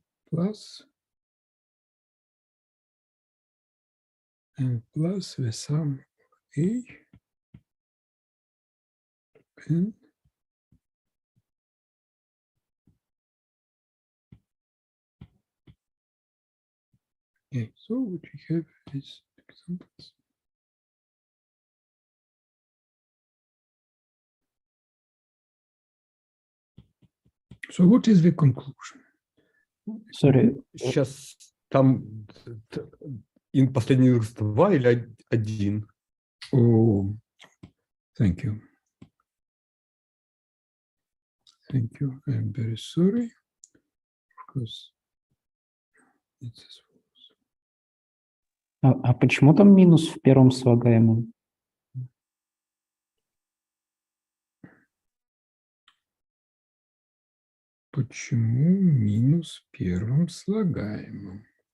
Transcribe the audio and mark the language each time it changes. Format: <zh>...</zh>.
<en>Plus and plus the sum A and A. So what we have is examples. So what is the conclusion? Sorry.</en> <ru>Сейчас там последний индекс 2 или 1?</ru> <en>Oh, thank you. Thank you. I'm very sorry, because it's as follows.</en> <ru>А почему там минус в первом слагаемом? Почему минус первым слагаемым?</ru>